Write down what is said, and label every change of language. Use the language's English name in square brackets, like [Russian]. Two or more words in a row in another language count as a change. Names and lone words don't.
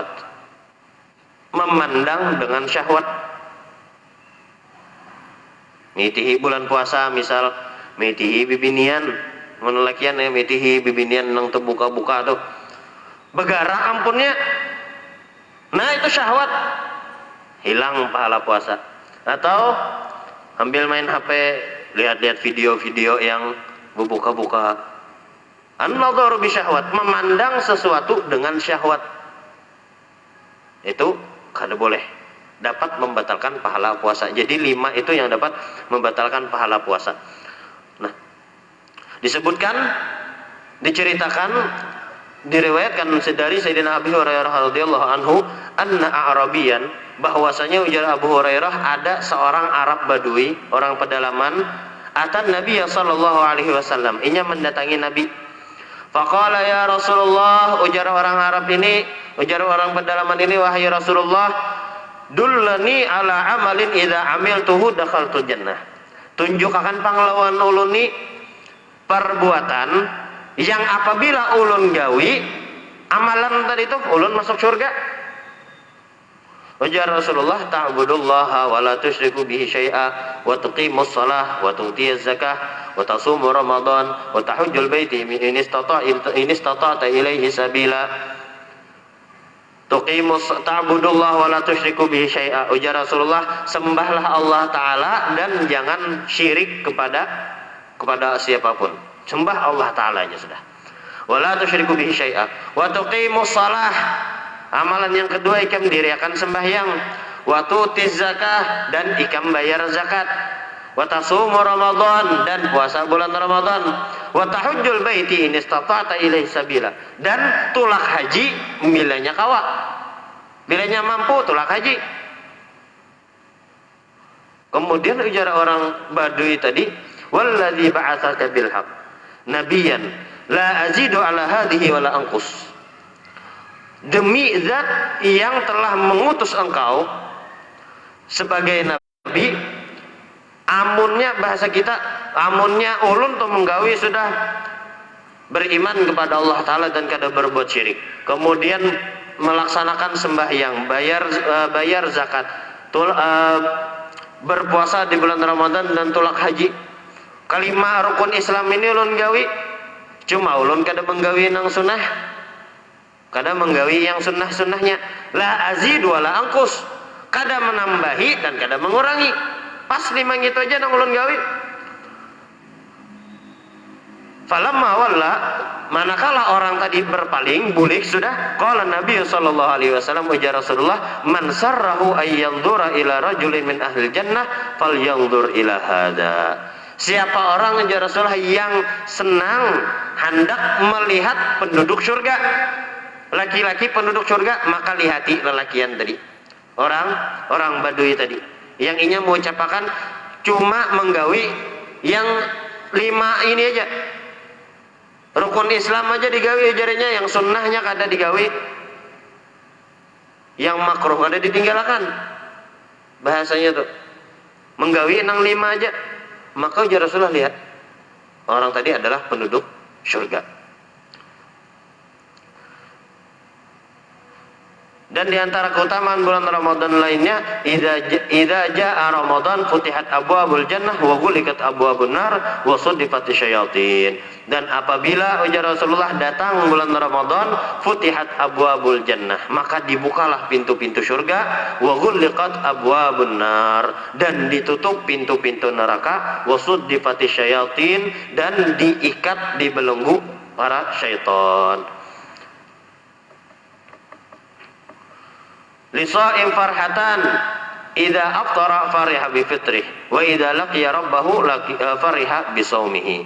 [Banjar] Memandang dengan syahwat. Mitihi bulan puasa misal mitihi bibinian, menelakian ya mitihi bibinian nang terbuka-buka tuh. Begara ampunnya. Nah, itu syahwat. Hilang pahala puasa. Atau ambil main HP, lihat-lihat video-video yang berbuka-buka. [Arabic] النظر بشهوة, [Banjar] memandang sesuatu dengan syahwat. Itu kada boleh. Dapat membatalkan pahala puasa. Jadi 5 itu yang dapat membatalkan pahala puasa. Nah, diceritakan, diriwayatkan dari Sayyidina Abi Hurairah [Arabic] رضي الله عنه أن أعرابيا, [Banjar] bahwasanya ujar Abu Hurairah ada seorang Arab Badui, orang pedalaman, [Arabic] أتى النبي صلى الله عليه وسلم, [Banjar] inya mendatangi Nabi. [Arabic] فقال يا رسول الله, [Banjar] ujar orang Arab ini, ujar orang pedalaman ini, wahai Rasulullah, [Arabic] دلني على عمل إذا عملته دخلت الجنة. [Banjar] Tunjuk akan panglawan ulun ni perbuatan yang apabila ulun gawi amalan tadi itu ulun masuk surga. [Arabic] Ujar Rasulullah, تعبد الله ولا تشرك به شيئا وتقيم الصلاة وتؤتي الزكاة وتصوم رمضان وتحج البيت إن استطعت إليه سبيلا. تعبد الله ولا تشرك به شيئا. [Banjar] Ujar Rasulullah, sembahlah Allah Ta'ala dan jangan syirik kepada siapapun. Sembah Allah Ta'ala aja sudah. [Arabic] ولا تشرك به شيئا وتقيم الصلاة. [Banjar] Amalan yang kedua, ikam diriakan sembahyang, [Arabic] وتؤتي الزكاة, [Banjar] dan ikam bayar zakat, [Arabic] وتصوم رمضان, [Banjar] dan puasa bulan Ramadan, [Arabic] وتحج البيت إن استطعت إليه سبيلا, [Banjar] dan tulak haji bilanya kawa, bilanya mampu tulak haji. Kemudian ujar orang Badui tadi, [Arabic] والذي بعثك بالحق نبيا لا أزيد على هذه ولا أنقص. [Banjar] Demi zat yang telah mengutus engkau sebagai nabi, amunnya bahasa kita, amunnya ulun tuh menggawi sudah beriman kepada Allah Ta'ala dan kada berbuat syirik, kemudian melaksanakan sembahyang, bayar zakat, berpuasa di bulan Ramadan dan tulak haji. Kalimah rukun Islam ini ulun gawi, cuma ulun kada menggawi nang sunnah, kada menggawi yang sunnah-sunnahnya. [Arabic] لا أزيد ولا أنقص, [Banjar] kada menambahi dan kada mengurangi. Pas lima gitu aja nang ulun gawi. [Arabic] فلما ولى, [Banjar] manakala orang tadi berpaling bulik sudah, [Arabic] قال النبي صلى الله عليه وسلم, ujar Rasulullah, من سره أن ينظر إلى رجل من أهل الجنة فلينظر إلى هذا. [Banjar] Siapa orang, ujar Rasulullah, yang senang hendak melihat penduduk surga, laki-laki penduduk surga, maka lihati lelakian tadi, orang Badui tadi, yang inya mau ucapakan cuma menggawi yang 5 ini aja, rukun Islam aja digawi jarinya, yang sunnahnya kada digawi, yang makruh kada ditinggalkan. Bahasanya tuh menggawi nang 5 aja, maka ujar Rasulullah, lihat orang tadi adalah penduduk surga. Dan diantara keutamaan bulan Ramadan lainnya, [Arabic] إذا جاء رمضان فتحت أبواب الجنة وغلقت أبواب النار وصفدت الشياطين. [Banjar] Dan apabila, ujar Rasulullah, datang bulan Ramadan, [Arabic] فتحت أبواب الجنة, [Banjar] maka dibukalah pintu-pintu surga, [Arabic] وغلقت أبواب النار, [Banjar] dan ditutup pintu-pintu neraka, [Arabic] وصفدت الشياطين, [Banjar] dan diikat, dibelenggu para syaitan. [Arabic] للصائم فرحتان إذا أفطر فرح بفطره وإذا لقي ربه فرح بصومه.